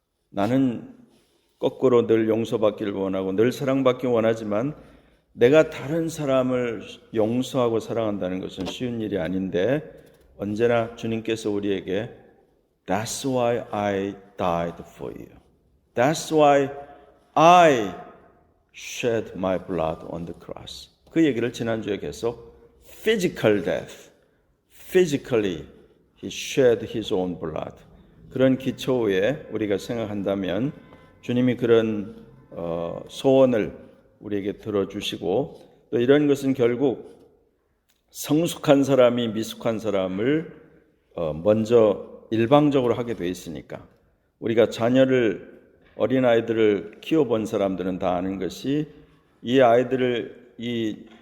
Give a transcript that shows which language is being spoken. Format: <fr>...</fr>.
<ko>나는 거꾸로 늘 용서받기를 원하고 늘 사랑받기 원하지만 내가 다른 사람을 용서하고 사랑한다는 것은 쉬운 일이 아닌데 언제나 주님께서 우리에게</ko> <en>That's why I died for you. That's why I shed my blood on the cross.</en> <ko>그 얘기를 지난주에 계속</ko> <en>physical death, physically he shed his own blood.</en> <ko>그런 기초에 우리가 생각한다면 주님이 그런 소원을 우리에게 들어주시고 또 이런 것은 결국 성숙한 사람이 미숙한 사람을 먼저 일방적으로 하게 돼 있으니까 우리가 어린아이들을 키워본 사람들은 다 아는 것이 이 아이들을 이</ko>